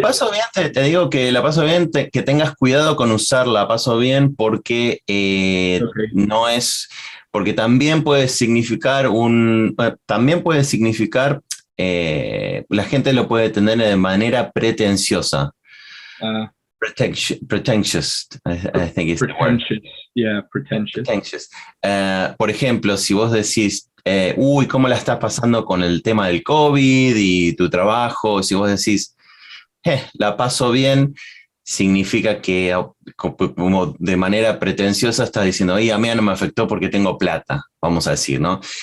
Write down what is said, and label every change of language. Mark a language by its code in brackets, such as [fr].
[es] paso bien, te digo que la paso bien, que tengas cuidado con usar la paso bien porque ok. no es, porque también puede significar también puede significar, la gente lo puede tener de manera pretenciosa. Ah, [en] Pretentious, I think is the word. pretentious, yeah, pretentious. Pretentious. [es] Por ejemplo, si vos decís, uy, ¿cómo la estás pasando con el tema del COVID y tu trabajo? Si vos decís, la paso bien, significa que como de manera pretenciosa estás diciendo, oye, a mí no me afectó porque tengo plata, vamos a decir, ¿no?